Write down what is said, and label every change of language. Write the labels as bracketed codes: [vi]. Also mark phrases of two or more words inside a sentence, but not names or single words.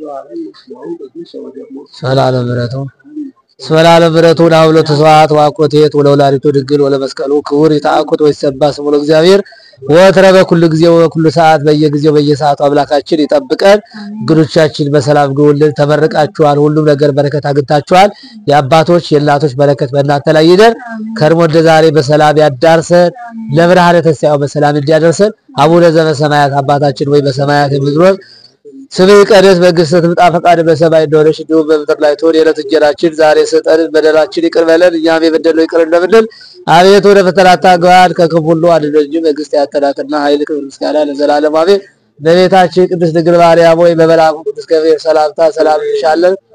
[gez] ሰላለ ምሕረቱ ሰላለ ምሕረቱ ናብሎ ተስዋዕት ዋቆቴት ወለወላዲቱ ድንግል ወለመስቀሉ ክቡር ይታአኩት ወይሰባ ስሙ ለእግዚአብሔር ወትረ በኩሉ ጊዜ ወበኩሉ [am] ሰዓት በየጊዜው በየሰዓቱ አምላካችን ይጠብቀን። እንግዶቻችን በሰላም ግቡልን። ተመርቃችኋል። ሁሉም ነገር በረከት አግኝታችኋል። የአባቶች የእናቶች በረከት በእናንተ ላይ ይደር። ከርሞ እንደዛሬ በሰላም ያዳርሰን። ለብርሃነ ትንሣኤው በሰላም እንዲያደርሰን። አቡነ ዘበሰማያት አባታችን ወይ በሰማያት የምትኖር ስምህ ይቀደስ፣ መንግሥትህ ትምጣ፣ ፈቃድህ በሰማይ እንደሆነች እንዲሁም በምድር ላይ ትሁን። የዕለት እንጀራችንን ዛሬ ስጠን፣ በደላችንን ይቅር በለን እኛም የበደልነውን ይቅር እንደምንል። አቤቱ ወደ ፈተና አታግባን ከክፉ ሁሉ አድነን እንጂ መንግሥት ያንተ ናትና ኃይል፣ ክብር፣ ምስጋና ለዘላለሙ አሜን። እመቤታችን ቅድስት ድንግል ማርያም ሆይ በመልአኩ ቅዱስ ገብርኤል ሰላምታ ሰላም እንልሻለን።